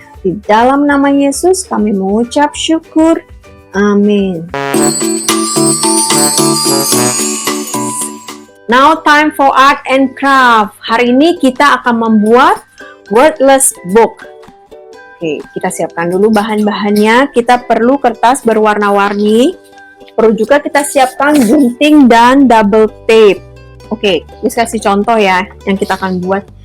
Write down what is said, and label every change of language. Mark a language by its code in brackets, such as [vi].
[id] Di dalam nama Yesus kami mengucap syukur. Amin. [en] Now time for art and craft. [id] Hari ini kita akan membuat wordless book. Oke, kita siapkan dulu bahan-bahannya. Kita perlu kertas berwarna-warni. Perlu juga kita siapkan gunting dan double tape. Oke, ini kasih contoh ya yang kita akan buat.